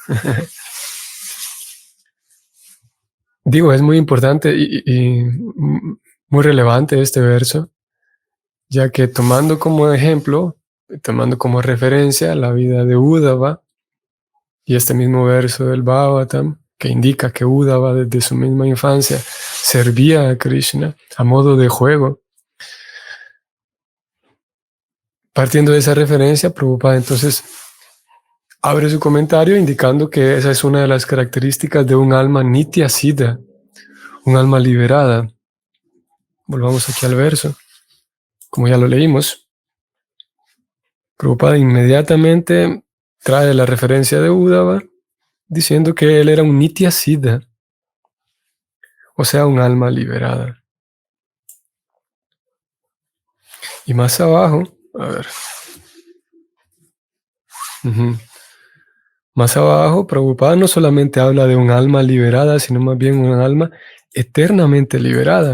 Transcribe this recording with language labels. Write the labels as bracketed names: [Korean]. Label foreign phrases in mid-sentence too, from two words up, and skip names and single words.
[Spanish] Digo, es muy importante y muy relevante este verso, ya que tomando como ejemplo, tomando como referencia la vida de Uddhava y este mismo verso del Bhagavatam, que indica que Uddhava desde su misma infancia servía a Krishna a modo de juego. Partiendo de esa referencia, Prabhupada entonces abre su comentario indicando que esa es una de las características de un alma [Sanskrit] nitya siddha, [Spanish] un alma liberada. Volvamos aquí al verso, como ya lo leímos. Prabhupada inmediatamente trae la referencia de Uddhava, diciendo que él era un [Sanskrit] nitya siddha, [Spanish] o sea, un alma liberada. Y más abajo, a ver. Más abajo, Prabhupada no solamente habla de un alma liberada, sino más bien un alma eternamente liberada.